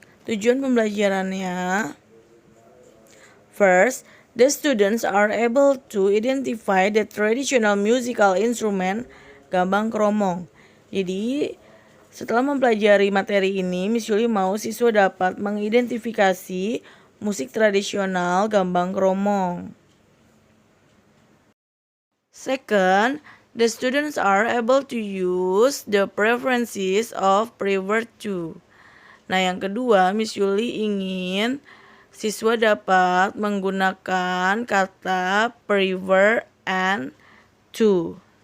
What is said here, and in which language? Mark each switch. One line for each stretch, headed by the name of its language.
Indonesian: Tujuan pembelajarannya.
English: First, the students are able to identify the traditional musical instrument gambang kromong.
Indonesian: Jadi, setelah mempelajari materi ini, Miss Yuli mau siswa dapat mengidentifikasi musik tradisional gambang kromong.
English: Second, the students are able to use the preferences of prefer to.
Indonesian: Nah, yang kedua, Miss Yuli ingin siswa dapat menggunakan kata prefer and to.